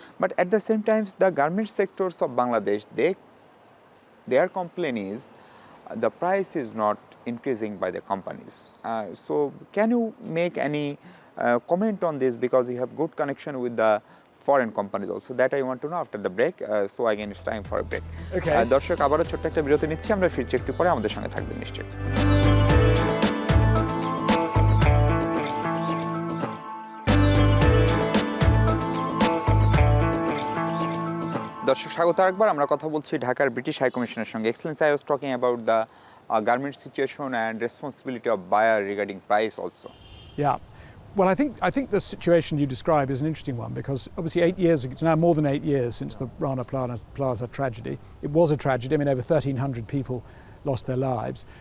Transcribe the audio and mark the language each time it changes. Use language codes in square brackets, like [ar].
[en] But at the same time, the garment sectors of Bangladesh, their complaint is the price is not increasing by the companies. So can you make any comment on this, because you have good connection with the foreign companies also? That I want to know after the break. So again, it's time for a break. Okay. [bn] দর্শক, আবারও ছোট্ট একটা বিরতি নিচ্ছি, আমরা ফিরছি একটু পরে, আমাদের সঙ্গে থাকবেন নিশ্চয়ই। দর্শক, স্বাগত আরেকবার। আমরা কথা বলছি ঢাকার ব্রিটিশ হাই কমিশনের সঙ্গে। [en] Excellency, I was talking about the garment situation and responsibility of buyer regarding price also. Yeah. Well, I think the situation you describe is an interesting one because obviously it's now more than 8 years since the Rana Plaza tragedy. It was a tragedy. I mean, over 1,300 people lost their lives.